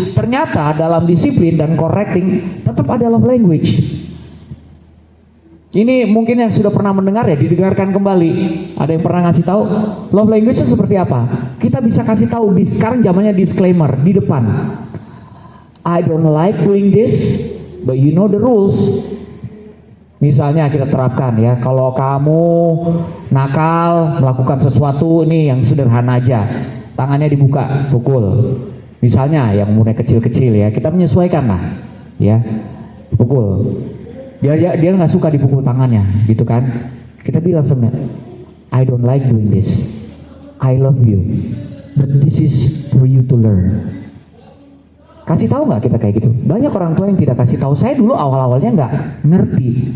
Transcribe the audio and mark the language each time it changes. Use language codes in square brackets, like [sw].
[id] Ternyata dalam disiplin dan correcting tetap ada love language. Ini mungkin yang sudah pernah mendengar ya, didengarkan kembali. Ada yang pernah ngasih tahu love language itu seperti apa? Kita bisa kasih tahu sekarang zamannya disclaimer di depan. [en] I don't like doing this, but you know the rules. [id] Misalnya kita terapkan ya, kalau kamu nakal melakukan sesuatu, ini yang sederhana aja, tangannya dibuka, pukul. Misalnya yang umurnya kecil-kecil ya, kita menyesuaikan lah, ya, pukul. Dia nggak suka dipukul tangannya, gitu kan? Kita bilang sebenarnya, [en] I don't like doing this, I love you, but this is for you to learn. [id] Kasih tahu nggak kita kayak gitu? Banyak orang tua yang tidak kasih tahu. Saya dulu awal-awalnya nggak ngerti.